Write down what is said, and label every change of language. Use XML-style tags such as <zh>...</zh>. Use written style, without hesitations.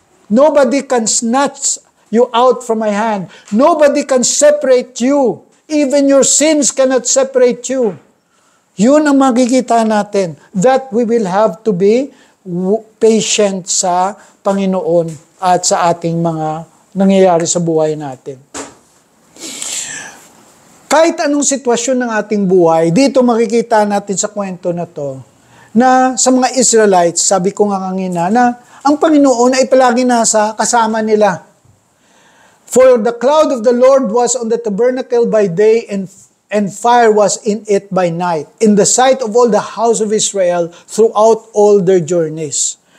<en>Nobody can snatch you out from my hand. Nobody can separate you. Even your sins cannot separate you.</en> <tl>Yun ang makikita natin,</tl> <en>that we will have to be patient</en> <tl>sa Panginoon at sa ating mga nangyayari sa buhay natin. Kahit anong sitwasyon ng ating buhay, dito makikita natin sa kwento na to, na sa mga Israelites, sabi ko nga kanina, na ang Panginoon ay palagi nasa kasama nila.</tl> <en>For the cloud of the Lord was on the tabernacle by day and fire was in it by night, in the sight of all the house of Israel throughout all their journeys.</en>